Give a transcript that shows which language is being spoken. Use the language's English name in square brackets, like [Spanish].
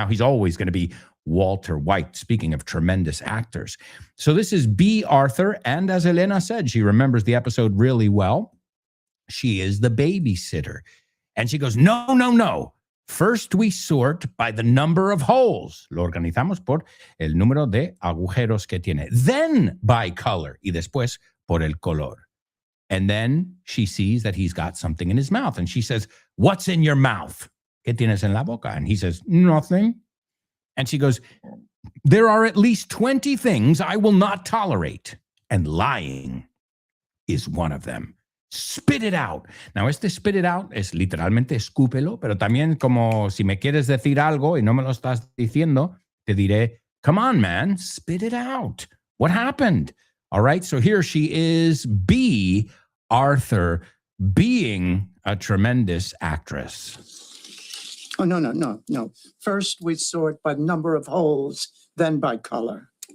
[English] Now he's always going to be Walter White, speaking of tremendous actors. So this is B. Arthur, and as Elena said, she remembers the episode really well. She is the babysitter. And she goes, no. First we sort by the number of holes. [Spanish] Lo organizamos por el número de agujeros que tiene. [English] Then by color. [Spanish] Y después por el color. [English] And then she sees that he's got something in his mouth. And she says, what's in your mouth? [Spanish] ¿Qué tienes en la boca? [English] And he says, nothing. And she goes, there are at least 20 things I will not tolerate. And lying is one of them. Spit it out. [Spanish] Now, spit it out es literalmente escúpelo, pero también como si me quieres decir algo y no me lo estás diciendo, te diré, [English] come on, man, spit it out. What happened? All right, so here she is, B. Arthur, being a tremendous actress. Oh, no. First we sort by number of holes, then by color.